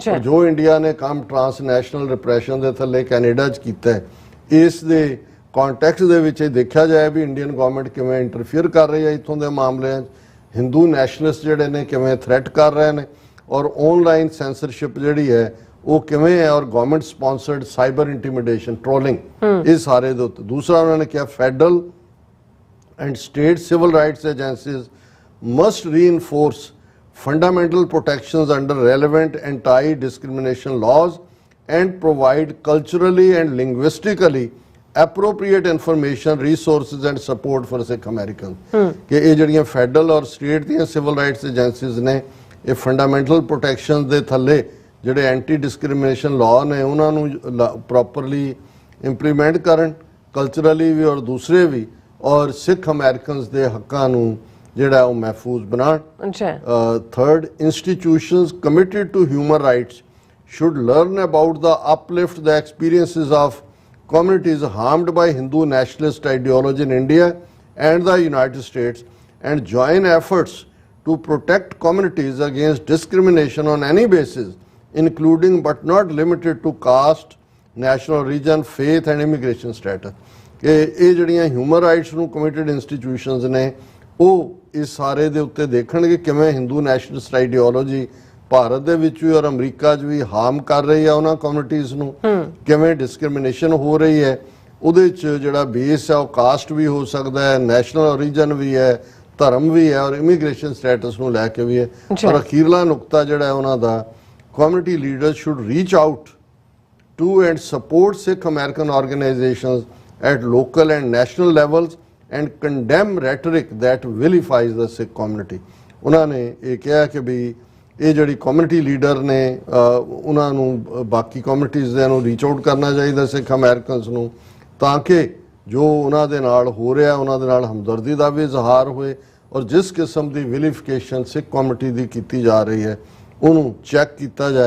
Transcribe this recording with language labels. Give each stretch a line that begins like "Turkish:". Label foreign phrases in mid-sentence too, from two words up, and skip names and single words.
Punjabi: ਜੋ ਇੰਡੀਆ ਨੇ ਕੰਮ
English: transnational repression
Punjabi: ਦੇ ਥੱਲੇ ਕੈਨੇਡਾ 'ਚ ਕੀਤਾ ਹੈ ਇਸ ਦੇ कॉन्टैक्ट ਦੇ ਵਿੱਚ ਇਹ ਦੇਖਿਆ ਜਾਏ ਵੀ
English: Indian government
Punjabi: ਕਿਵੇਂ ਇੰਟਰਫੀਅਰ ਕਰ ਰਹੀ ਹੈ ਇੱਥੋਂ ਦੇ ਮਾਮਲਿਆਂ 'ਚ,
English: Hindu nationalist
Punjabi: ਜਿਹੜੇ ਨੇ ਕਿਵੇਂ ਥ੍ਰੈਟ ਕਰ ਰਹੇ ਨੇ ਔਰ
English: online censorship
Punjabi: ਜਿਹੜੀ ਹੈ ਉਹ ਕਿਵੇਂ ਹੈ ਔਰ
English: government sponsored cyber intimidation trolling
Punjabi: ਇਹ ਸਾਰੇ ਦੇ ਉੱਤੇ। ਦੂਸਰਾ ਉਹਨਾਂ ਨੇ ਕਿਹਾ
English: federal and state civil rights agencies must reinforce fundamental protections under relevant anti discrimination laws and provide culturally and linguistically appropriate information resources and support for Sikh Americans।
Punjabi: ਕਿ ਯੇ ਜੜੀਆਂ ਫੈਡਰਲ ਔਰ ਸਟੇਟ ਦੀਆਂ
English: civil rights agencies
Punjabi: ਨੇ ਯੇ
English: fundamental protection
Punjabi: ਦੇ ਥੱਲੇ ਜਿਹੜੇ
English: anti discrimination law
Punjabi: ਨੇ ਉਨ੍ਹਾਂ ਨੂੰ
English: properly implement
Punjabi: ਕਰਨ ਕਲਚਰਲੀ ਭੀ ਔਰ ਦੂਸਰੇ ਭੀ ਔਰ ਸਿੱਖ ਅਮਰੀਕਨਸ ਦੇ ਹੱਕਾਂ ਨੂੰ ਜਿਹੜਾ ਓਹ ਮਹਿਫੂਜ਼ ਬਣਾਉਣ।
English: third, institutions committed to human rights should learn about the uplift the experiences of communities harmed by Hindu nationalist ideology in India and the United States and join efforts to protect communities against discrimination on any basis, including but not limited to caste, national origin, faith and immigration status.
Punjabi: ਇਹ ਜਿਹੜੀਆਂ
English: human rights
Punjabi: ਨੂੰ
English: committed institutions
Punjabi: ਨੇ ਉਹ ਇਸ ਸਾਰੇ ਦੇ ਉੱਤੇ ਦੇਖਣਗੇ ਕਿਵੇਂ
English: Hindu nationalist ideology
Punjabi: ਭਾਰਤ ਦੇ ਵਿੱਚ ਵੀ ਔਰ ਅਮਰੀਕਾ 'ਚ ਵੀ ਹਾਰਮ ਕਰ ਰਹੀ ਆ ਉਹਨਾਂ ਕਮਿਊਨਿਟੀਜ਼ ਨੂੰ, ਕਿਵੇਂ ਡਿਸਕ੍ਰਿਮੀਨੇਸ਼ਨ ਹੋ ਰਹੀ ਹੈ। ਉਹਦੇ 'ਚ ਜਿਹੜਾ ਬੇਸ ਆ ਉਹ ਕਾਸਟ ਵੀ ਹੋ ਸਕਦਾ ਹੈ,
English: national origin
Punjabi: ਵੀ ਹੈ, ਧਰਮ ਵੀ ਹੈ ਔਰ
English: immigration status
Punjabi: ਨੂੰ ਲੈ ਕੇ ਵੀ ਹੈ। ਔਰ ਅਖੀਰਲਾ ਨੁਕਤਾ ਜਿਹੜਾ ਉਹਨਾਂ ਦਾ,
English: community leaders should reach out to and support Sikh American organizations at local and national levels and condemn rhetoric that vilifies the Sikh community.
Punjabi: ਉਹਨਾਂ ਨੇ ਇਹ ਕਿਹਾ ਕਿ ਵੀ ਇਹ ਜਿਹੜੀ
English: community leader
Punjabi: ਨੇ ਉਹਨਾਂ ਨੂੰ ਬਾਕੀ ਕਮਿਊਨਿਟੀਜ਼ ਦੇ ਨੂੰ
English: reach out
Punjabi: ਕਰਨਾ ਚਾਹੀਦਾ ਸਿੱਖ ਅਮਰੀਕਨਸ ਨੂੰ, ਤਾਂ ਕਿ ਜੋ ਉਹਨਾਂ ਦੇ ਨਾਲ ਹੋ ਰਿਹਾ ਉਹਨਾਂ ਦੇ ਨਾਲ ਹਮਦਰਦੀ ਦਾ ਵੀ ਇਜ਼ਹਾਰ ਹੋਏ ਔਰ ਜਿਸ ਕਿਸਮ ਦੀ ਵਿਲੀਫਿਕੇਸ਼ਨ ਸਿੱਖ ਕਮਿਊਨਿਟੀ ਦੀ ਕੀਤੀ ਜਾ ਰਹੀ ਹੈ ਉਹਨੂੰ ਚੈੱਕ ਕੀਤਾ ਜਾਏ।